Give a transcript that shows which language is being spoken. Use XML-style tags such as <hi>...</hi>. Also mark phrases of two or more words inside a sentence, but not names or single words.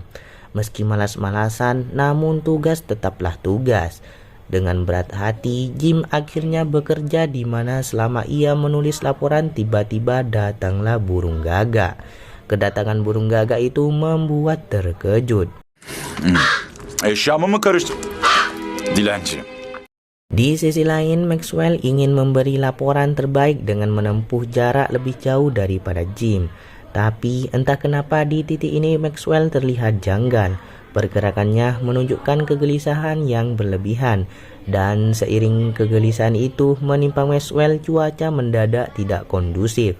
<id>Meski malas-malasan, namun tugas tetaplah tugas. Dengan berat hati, Jim akhirnya bekerja di mana selama ia menulis laporan tiba-tiba datanglah burung gagak. Kedatangan burung gagak itu membuat terkejut.</id> <tr>Eşyamı mı karıştı? Dilenci.</tr> <id>Di sisi lain, Maxwell ingin memberi laporan terbaik dengan menempuh jarak lebih jauh daripada Jim. Tapi entah kenapa di titik ini Maxwell terlihat janggal. Pergerakannya menunjukkan kegelisahan yang berlebihan. Dan seiring kegelisahan itu menimpa Maxwell, cuaca mendadak tidak kondusif.</id>